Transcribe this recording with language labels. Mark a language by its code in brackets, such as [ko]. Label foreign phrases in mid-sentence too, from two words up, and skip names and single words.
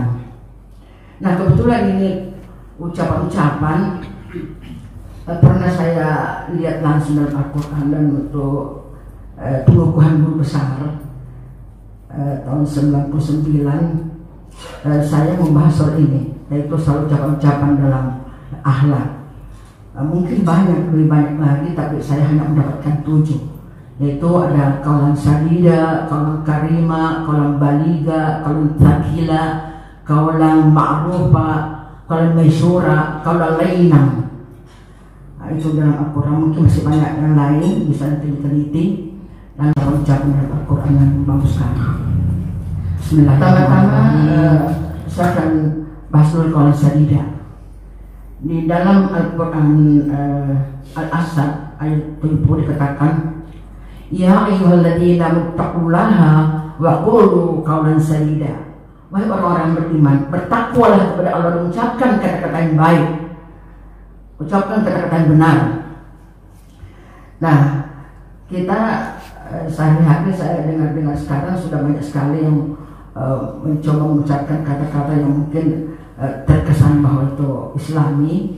[id] Nah kebetulan ini ucapan-ucapan pernah saya lihat langsung dalam Al-Quran, dan untuk pengukuhan guru besar tahun 99 saya membahas soal ini, yaitu soal ucapan-ucapan dalam akhlak. Mungkin lebih banyak lagi, tapi saya hanya mendapatkan 7, yaitu ada [ar] قولا سديدا، قولا كريما، قولا بليغا، قولا ثقيلا، قولا معروفا، قولا ميسورا، قولا لينا. [id] Itu dalam Al-Quran. Mungkin masih banyak yang lain bisa diteliti dan ucapan dalam Al-Quran yang bagus sekali. Bismillahirrahmanirrahim. Saya akan bahas dulu [ar] قولا سديدا. [id] Di dalam Al-Quran Al-Asad ayat 70 dikatakan, [ar] يا أيها الذين اتقوا الله وقولوا قولا سديدا. [id] Wahai orang-orang beriman, bertakwalah kepada Allah dan ucapkan kata-kata yang baik, ucapkan kata-kata yang benar. Nah, kita sehari-hari saya dengar sekarang sudah banyak sekali yang mencoba mengucapkan kata-kata yang mungkin terkesan bahwa itu Islami.